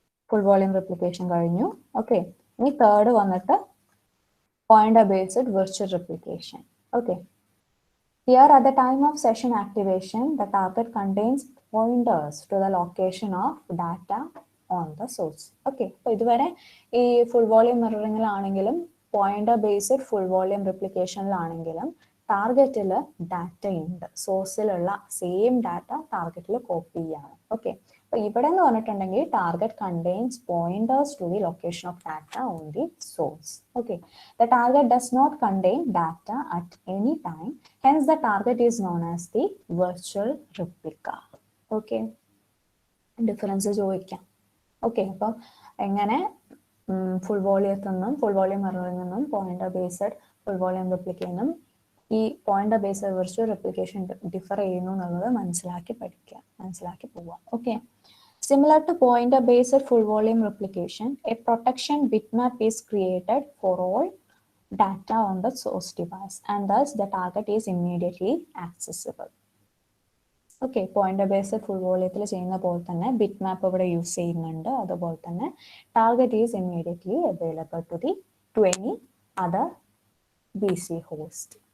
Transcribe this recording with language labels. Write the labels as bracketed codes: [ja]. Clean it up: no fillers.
[ml] Full volume replication കഴിഞ്ഞു. Okay, ഇനി third വന്നിട്ട് pointer based virtual replication. [en] Okay, here at the time of session activation, the target contains pointers to the location of data on the source. [ml] Okay, അപ്പോൾ ഇതുവരെ ഈ full volume മിററിങ്ങിലാണെങ്കിലും pointer based full volume റെപ്ലിക്കേഷനിലാണെങ്കിലും ടാർഗറ്റിൽ data ഉണ്ട്, സോഴ്സിലുള്ള same data ടാർഗറ്റിൽ copy ചെയ്യാണ്. Okay, അപ്പോൾ ഇവിടെ എന്ന് പറഞ്ഞിട്ടുണ്ടെങ്കിൽ [en] Target contains pointers to the location of data on the source. Okay, the target does not contain data at any time, hence the target is known as the virtual replica. [ml] Okay, difference ചോദിക്കാം. Okay, അപ്പം എങ്ങനെ full വോളിയത്തിൽ നിന്നും full volume മിററിൽ നിന്നും pointer based full volume റെപ്ലിക്കേഷനും ഈ pointer based virtual replication differ ചെയ്യുന്നു എന്നുള്ളത് മനസ്സിലാക്കി പഠിക്കുക, മനസ്സിലാക്കി പോവാം. [en] Okay, similar to pointer based full volume replication, a protection bitmap is created for all data on the source device and thus the target is immediately accessible. [ml] Okay, pointer based full വോളിയത്തിൽ ചെയ്യുന്ന പോലെ തന്നെ bit മാപ്പ് ഇവിടെ use ചെയ്യുന്നുണ്ട്. അതുപോലെ തന്നെ [en] Target is immediately available to any other BC host.